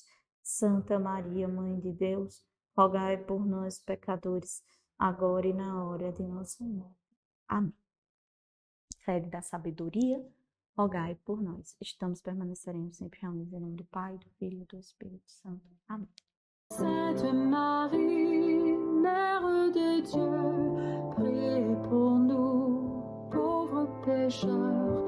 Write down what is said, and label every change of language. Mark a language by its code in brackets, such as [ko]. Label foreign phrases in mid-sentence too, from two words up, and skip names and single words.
[pt] Santa Maria, Mãe de Deus, rogai por nós, pecadores, agora e na hora de nossa morte. Amém. Sede da sabedoria, rogai por nós. Permaneceremos sempre reunidos em nome do Pai, do Filho e do Espírito Santo. Amém. [fr] Sainte Marie, Mère de Dieu, priez pour nous, pauvres pécheurs,